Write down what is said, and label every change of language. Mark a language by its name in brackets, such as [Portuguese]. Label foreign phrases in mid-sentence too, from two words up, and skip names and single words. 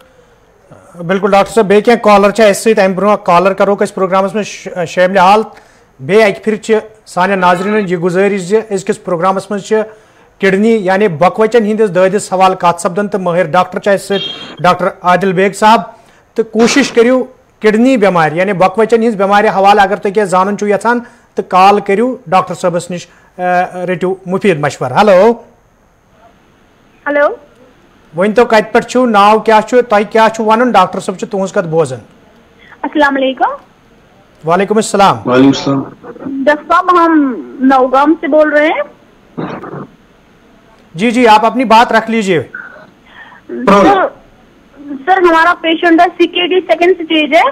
[Kashmiri] بالکل ڈاکٹر صٲب بیٚیہِ کینٛہہ کالر چھِ اَسہِ سۭتۍ امہِ برونٛہہ کالر کروکھ أسۍ پروگرامس منٛز شٲمِل حال بیٚیہِ اکہِ پھِرِ چھِ سانٮ۪ن ناظریٖنن یہِ گُزٲرِش زِ أزکِس پروگرامس منٛز چھِ کڈنی یعنی بۄکہٕ ہندس دٲدِس حوالہٕ کتھ سپدان تہٕ مٲہر ڈاکٹر چھِ اَسہِ سۭتۍ ڈاکٹر عادل بیگ صاحب تہٕ کوٗشِش کٔرِو کڈنی بٮ۪مارِ یعنی بۄکہٕ وچن ہِنٛز بٮ۪مارِ حوالہٕ اگر تُہۍ کینٛہہ زانُن چھُو یژھان تہٕ کال کٔرِو ڈاکٹر صٲبس نِش رٔٹِو مُفیٖد مشور. ہیلو ہیلو ؤنۍتو کتہِ پٮ۪ٹھ چھُو ناو کیٛاہ چھُ تۄہہِ کیٛاہ چھُو وَنُن ڈاکٹر صٲب چھُ تُہنٛز کتھ بوزان. [Arabic] السلام علیکم. وعلیکم السلام. وعلیکم السلام. [Urdu] ڈاکٹر صاحب ہم نوگام سے بول رہے ہیں. جی جی آپ اپنی بات رکھ لیجیے. سر ہمارا پیشنٹ ہے CKD 2nd اسٹیج ہے.